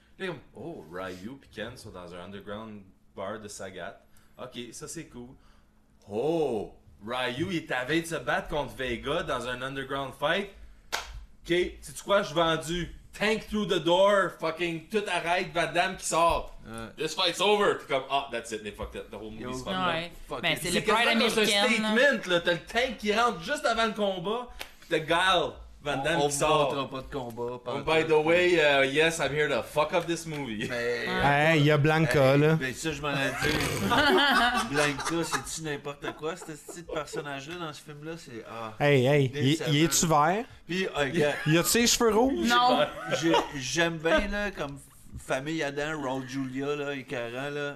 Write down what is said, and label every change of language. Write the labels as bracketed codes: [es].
[fr] T'es comme, oh, Ryu et Ken sont dans un underground bar de Sagat. OK, ça c'est cool. Oh, Ryu est à veille de se battre contre Vega dans un underground fight. OK, sais-tu quoi, je suis vendu. [en] Tank through the door, fucking [fr] tout arrête, Van Damme qui sort. [en] This fight's over. [fr] T'es comme, [en] ah, oh, that's it, they fucked it. The whole movie's fucked up. [fr] C'est le Pride American. C'est un statement, là. T'as le tank qui rentre juste avant le combat, pis t'as Guile, Van Damme qui sort. On ne montrera pas de combat. [en] Oh, by the way, yes, I'm here to fuck up this movie. [fr] Mais, hey, y'a Blanca, hey, là. Ben, ça, je m'en ai dit. Blanca, c'est-tu n'importe quoi, ce petit personnage-là dans ce film-là? C'est. Ah, hey, hey, y es-tu vert? Puis, il a-tu ses cheveux rouges? Non. J'aime bien, là, comme famille Adam, Raul Julia, là, et Karen, là.